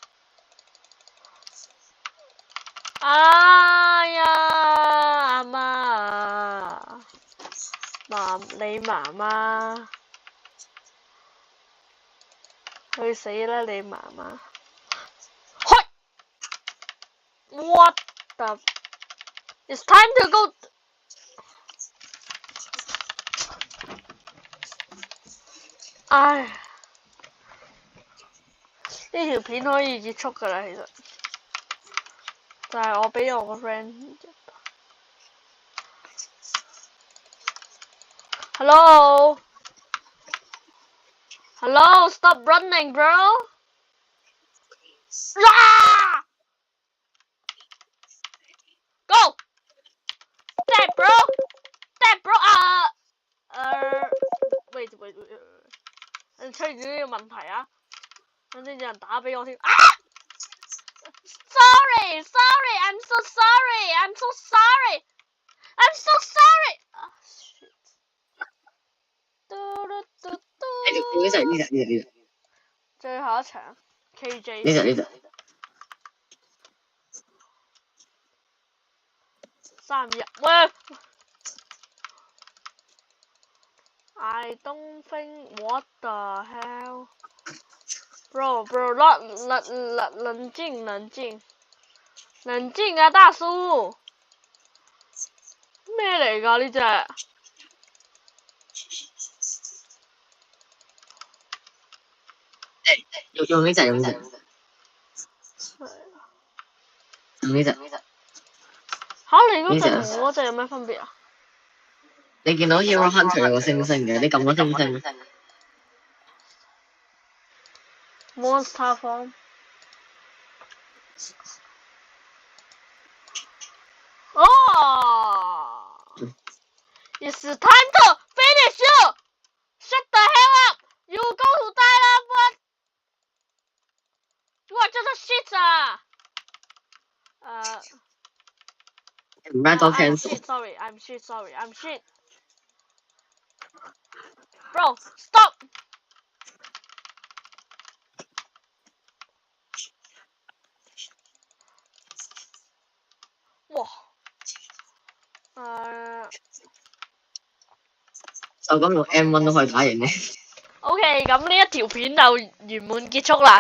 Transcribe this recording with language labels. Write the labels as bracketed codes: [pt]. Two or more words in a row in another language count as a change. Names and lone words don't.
[yue] 哎呀，阿媽，你媽媽，去死啦你媽媽！ [en] 開 ！What the？ It's time to go。 [yue] 唉，呢條片可以結束㗎啦，其實。就係我俾我個 friend。 [en] Hello， stop running, bro. Go. Dead, bro. Wait. [yue] 你出現咗呢個問題啊！等陣有人打俾我添。 [en] Sorry, I'm so sorry. [yue] 呢隻。最後一場 KJ。呢隻。 [en] 3-2，喂 ！I don't think what the hell, bro, [yue] 冷靜啊，大叔！咩嚟㗎呢隻？用呢隻。用呢隻。嚇！你嗰隻同我嗰隻有咩分別啊？你見到 Hero Hunter 有個星星嘅，你撳咗星星。 [en] Monster Farm。It's time to finish you! Shut the hell up! You go to Thailand, what? You are just a shit 啊！Sorry, I'm shit. Bro, stop! 哇！ [yue] 就咁用 M1 都可以打贏你。 OK， 咁呢一條片就圓滿結束啦。